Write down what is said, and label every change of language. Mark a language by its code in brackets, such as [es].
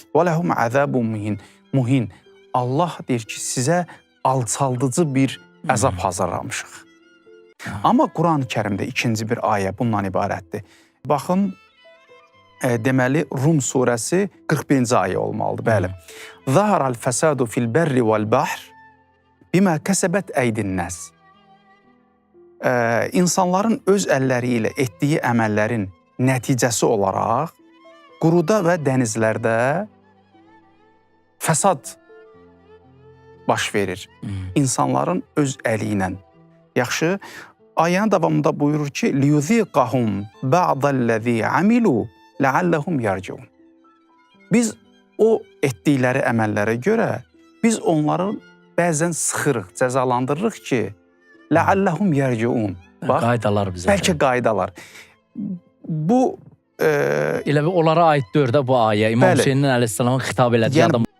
[ar] وَلَهُمْ عَذَابٌ مُهِينٌ. [az] Allah deyir ki, sizə alçaldıcı bir əzab hazırlamışıq. Amma Quran-ı Kərimdə ikinci bir ayə bundan ibarətdir. Baxın, deməli, Rum surəsi 41-ci ayə olmalıdır. Bəli. [ar] ظَهَرَ الْفَسَادُ فِي الْبَرِّ وَالْبَحْرِ bimə kəsəbət əydin-nəs. [az] İnsanların öz əlləri ilə etdiyi əməllərin nəticəsi olaraq quruda və dənizlərdə fəsad baş verir. İnsanların öz əli ilə. Yaxşı, ayənin davamında buyurur ki, [ar] لِيُذِيقَهُمْ بَعْضَ الَّذ۪ي عَمِلُوا لَعَلَّهُمْ يَرْجِعُونَ. [az] Biz o etdikləri əməllərə görə biz onların bəzən sıxırıq, cəzalandırırıq ki, [ar] لَعَلَّهُمْ يَرْجِعُونَ. [az] Qaydalar bizə. Bəlkə qaydalar. Bu... Elə bir onlara aid dördə bu ayə. İmam Hüseynin əleyhissalamın xitab elədiyi adam.